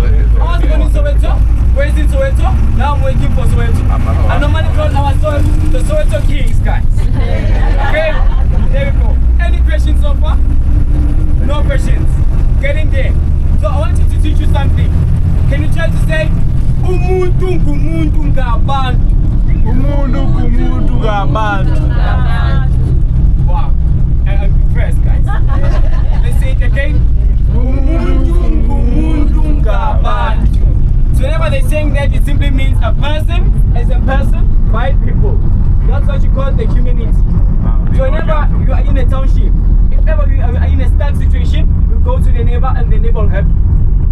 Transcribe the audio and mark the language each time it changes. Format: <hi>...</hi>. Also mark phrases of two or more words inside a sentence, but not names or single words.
<en>I was born in Soweto, raised in Soweto, now I'm working for Soweto. I normally call ourselves the Soweto Kings, guys. Okay? There we go. Any questions so far? No questions. Get in there. So I want you to teach you something. Can you try to say,</en> <zu>Umuntu ngumuntu ngabantu? Umuntu ngumuntu ngabantu.</zu> <en>Wow. I'm impressed, guys. Let's say it again. So whenever they're saying that, it simply means a person as a person, white people. That's what you call the community. So whenever you are in a township, if ever you are in a stuck situation, you go to the neighbor and the neighbor will help you.</en>